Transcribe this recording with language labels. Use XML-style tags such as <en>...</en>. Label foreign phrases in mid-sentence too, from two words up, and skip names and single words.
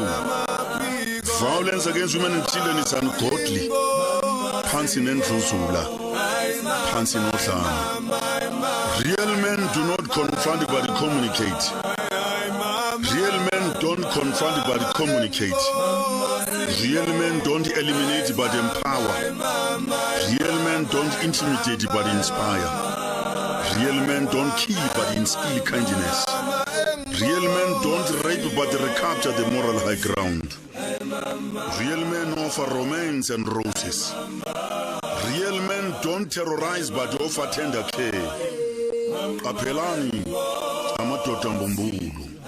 <en>Violence against women and children is ungodly.</en> <zu>Phansi nendluzula, phansi nodlame.</zu> <en>Real men do not confront but communicate. Real men don't confront but communicate. Real men don't eliminate but empower. Real men don't intimidate but inspire. Real men don't kill but instill kindness. Real men don't rape but recapture the moral high ground. Real men offer romance and roses. Real men don't terrorize but offer tender care.</en> <zu>Apelani amadoda mbumbulu.</zu>